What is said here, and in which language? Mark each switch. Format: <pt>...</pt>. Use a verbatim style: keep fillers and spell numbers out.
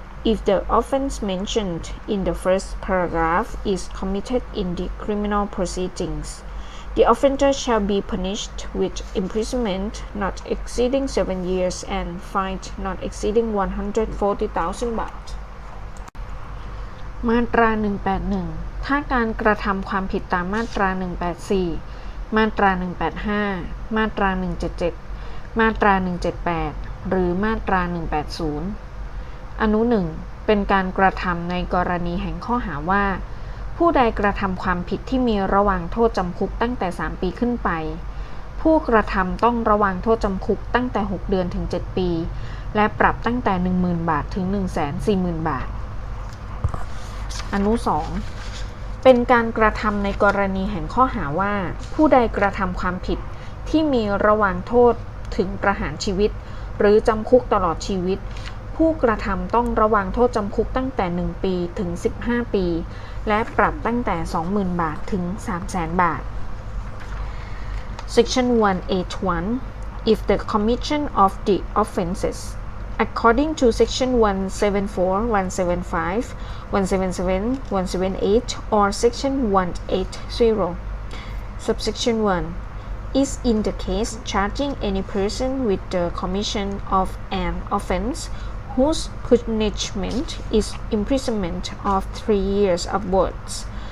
<en>If the offense mentioned in the first paragraph is committed in the criminal proceedings, the offender shall be punished with imprisonment not exceeding seven years and fine not exceeding one hundred forty thousand baht.</en> <th>มาตรา หนึ่งแปดหนึ่ง ถ้าการกระทำความผิดตามมาตราหนึ่งแปดสี่มาตราหนึ่งแปดห้ามาตราหนึ่งเจ็ดเจ็ดมาตราหนึ่งเจ็ดแปดหรือมาตราหนึ่งแปดศูนย์อนุหนึ่งเป็นการกระทำในกรณีแห่งข้อหาว่าผู้ใดกระทำความผิดที่มีระหว่างโทษจำคุกตั้งแต่สามปีขึ้นไปผู้กระทำต้องระวังโทษจำคุกตั้งแต่หกเดือนถึงเจ็ดปีและปรับตั้งแต่ หนึ่งหมื่น บาทถึง หนึ่งแสนสี่หมื่น บาท อนุสองเป็นการกระทำในกรณีแห่งข้อหาว่าผู้ใดกระทำความผิดที่มีระหว่างโทษถึงประหารชีวิตหรือจำคุกตลอดชีวิตผู้กระทำต้องระวังโทษจำคุกตั้งแต่หนึ่งปีถึงสิบห้าปีและปรับตั้งแต่ สองหมื่น บาทถึง สามแสน บาท</th> <en>Section one eighty-one. If the commission of the offences according to Section one seventy-four, one seventy-five, one seventy-seven, one seventy-eight, or Section one eighty, Subsection one, is in the case charging any person with the commission of an offence whose punishment is imprisonment of three years upwards.</en>